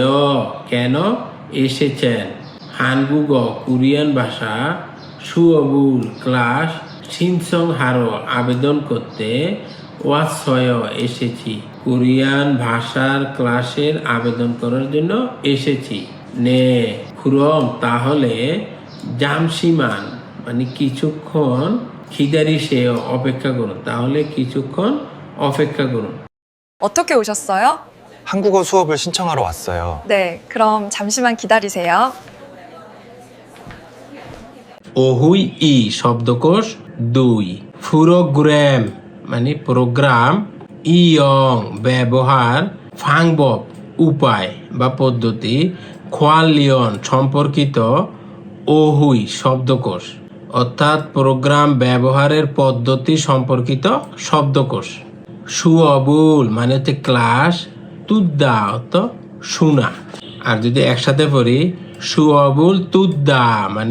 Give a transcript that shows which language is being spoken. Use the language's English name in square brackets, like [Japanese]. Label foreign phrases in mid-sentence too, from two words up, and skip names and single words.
[Bangla] কেন এসেছেন হানগুগ কোরিয়ান ভাষা সুঅবুল ক্লাস [Korean] 신청 하러 [Bangla] আবেদন করতে ওয়াসয় এসেছি কোরিয়ান ভাষার ক্লাসের আবেদন করার জন্য এসেছি [Korean] 네 그럼 [Bangla] তাহলে জামসিমান মানে কিছুক্ষণ [Korean] 기다리세요 [Bangla] অপেক্ষা করুন তাহলে কিছুক্ষণ অপেক্ষা করুন [Korean] 어떻게 오셨어요? 한국어 수업을 신청하러 왔어요. 네, 그럼 잠시만 기다리세요. [Bangla] ওহুই ই শব্দকোষ 2 প্রোগ্রাম মানে প্রোগ্রাম ইয়ং ব্যবহার ফাংবব উপায় বা পদ্ধতি খোয়ালিয়ন সম্পর্কিত ওহুই শব্দকোষ অর্থাৎ প্রোগ্রাম ব্যবহারের পদ্ধতি সম্পর্কিত শব্দকোষ সুঅবুল মানে হচ্ছে ক্লাস তুদ্দা অর্থ শোনা আর যদি একসাথে পড়ি [Korean] 수업을 듣다 [Bangla] মানে